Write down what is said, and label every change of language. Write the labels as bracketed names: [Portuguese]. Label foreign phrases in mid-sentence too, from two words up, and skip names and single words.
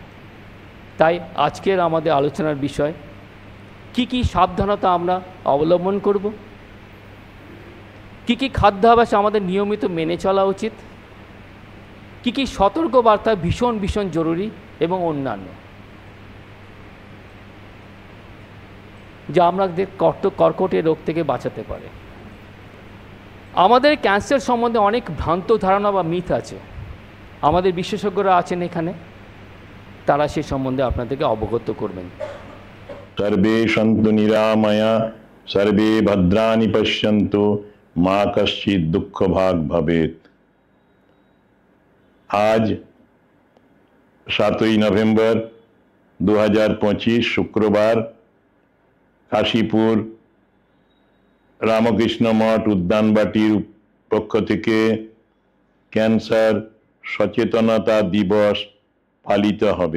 [Bangla] তাই আজকের আমাদের আলোচনার বিষয় কি কি সাবধানতা আমরা অবলম্বন করব, কি কি খাদ্যাভ্যাস আমাদের নিয়মিত মেনে চলা উচিত, কি কি সতর্কবার্তা ভীষণ ভীষণ জরুরি এবং অন্যান্য যা আমাদের কর্কটের রোগ থেকে বাঁচাতে পারে। আমাদের ক্যান্সার সম্বন্ধে অনেক ভ্রান্ত ধারণা বা মিথ আছে। আমাদের বিশেষজ্ঞরা আছেন এখানে, তারা সে সম্বন্ধে আপনাদেরকে অবগত করবেন। [Sanskrit] सर्वे सन्तु निरामया सर्वे भद्राणि पश्यन्तु मा कश्चित् दुःखभाग् भवेत्। [Bangla] आज 7ই নভেম্বর 2025 শুক্রবার কাশীপুর রামকৃষ্ণ মঠ উদ্যানবাটির পক্ষ থেকে ক্যান্সার সচেতনতা দিবস পালিত হবে।